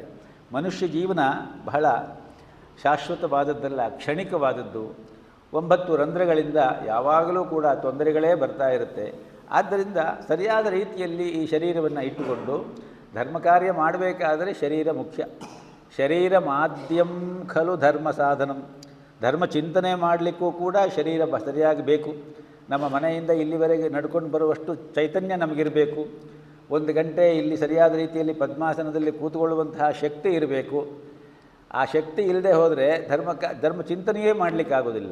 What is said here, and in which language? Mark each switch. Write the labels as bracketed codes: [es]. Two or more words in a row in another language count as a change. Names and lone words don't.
[kn] ಮನುಷ್ಯ ಜೀವನ ಬಹಳ ಶಾಶ್ವತವಾದದ್ದಲ್ಲ, ಕ್ಷಣಿಕವಾದದ್ದು. 9 ರಂಧ್ರಗಳಿಂದ ಯಾವಾಗಲೂ ಕೂಡ ತೊಂದರೆಗಳೇ ಬರ್ತಾ ಇರುತ್ತೆ. ಆದ್ದರಿಂದ ಸರಿಯಾದ ರೀತಿಯಲ್ಲಿ ಈ ಶರೀರವನ್ನು ಇಟ್ಟುಕೊಂಡು ಧರ್ಮ ಕಾರ್ಯ ಮಾಡಬೇಕಾದರೆ ಶರೀರ ಮುಖ್ಯ. [sa] ಶರೀರ ಮಾಧ್ಯಂ ಖಲು ಧರ್ಮ ಸಾಧನಂ. [kn] ಧರ್ಮ ಚಿಂತನೆ ಮಾಡಲಿಕ್ಕೂ ಕೂಡ ಶರೀರ ಸರಿಯಾಗಿ ಬೇಕು. ನಮ್ಮ ಮನೆಯಿಂದ ಇಲ್ಲಿವರೆಗೆ ನಡ್ಕೊಂಡು ಬರುವಷ್ಟು ಚೈತನ್ಯ ನಮಗಿರಬೇಕು. 1 ಗಂಟೆ ಇಲ್ಲಿ ಸರಿಯಾದ ರೀತಿಯಲ್ಲಿ ಪದ್ಮಾಸನದಲ್ಲಿ ಕೂತ್ಕೊಳ್ಳುವಂತಹ ಶಕ್ತಿ ಇರಬೇಕು. ಆ ಶಕ್ತಿ ಇಲ್ಲದೆ ಹೋದರೆ ಧರ್ಮ ಚಿಂತನೆಯೇ ಮಾಡಲಿಕ್ಕಾಗೋದಿಲ್ಲ.